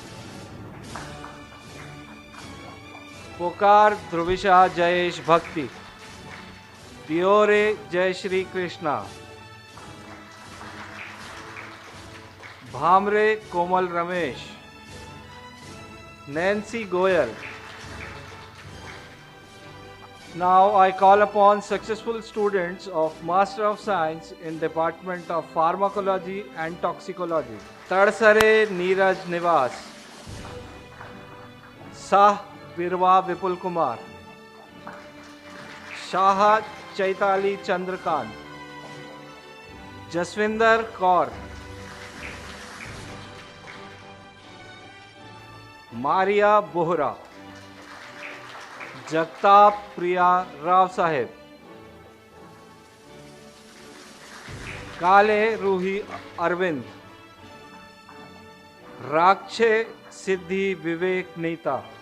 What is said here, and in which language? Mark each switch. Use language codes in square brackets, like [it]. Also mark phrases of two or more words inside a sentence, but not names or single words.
[en] पोकार ध्रुविशा जयेश भक्ति, दियोरे जय श्री कृष्णा, भामरे कोमल रमेश, नैन्सी गोयल. Now I call upon successful students of Master of Science in Department of Pharmacology and Toxicology. Tadsare Neeraj Nivas, Sah Birwa Vipul Kumar, Shah Chaitali Chandrakant, Jaswinder Kaur, मारिया बोहरा, जगताप प्रिया राव साहेब, काले रूही अरविंद, राक्षे सिद्धि विवेक नीता.